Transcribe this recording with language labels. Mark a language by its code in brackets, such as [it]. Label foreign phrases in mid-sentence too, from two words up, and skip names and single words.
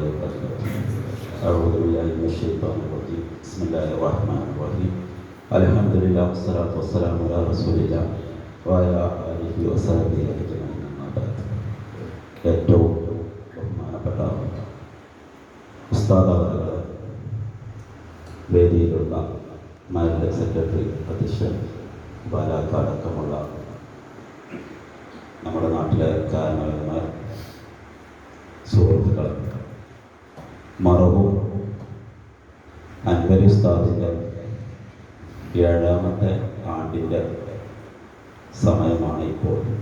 [ar] أعوذ بالله من الشيطان الرجيم بسم الله الرحمن الرحيم الحمد لله والصلاة والسلام على رسول الله وعلى آله وصحبه أجمعين أما بعد. [ml] ഏറ്റവും ബഹുമാനപ്പെട്ട ഉസ്താദ് വേദിയിലുള്ള മാനേജ് സെക്രട്ടറി അധ്യക്ഷൻ ബാലാക്കാടക്കമുള്ള നമ്മുടെ നാട്ടിലെ കാരണവന്മാർ, സുഹൃത്തുക്കൾ, മറവും അൻവരി ഉസ്താദിൻ്റെ 7ാമത്തെ ആണ്ടിൻ്റെ സമയമാണ് ഇപ്പോൾ.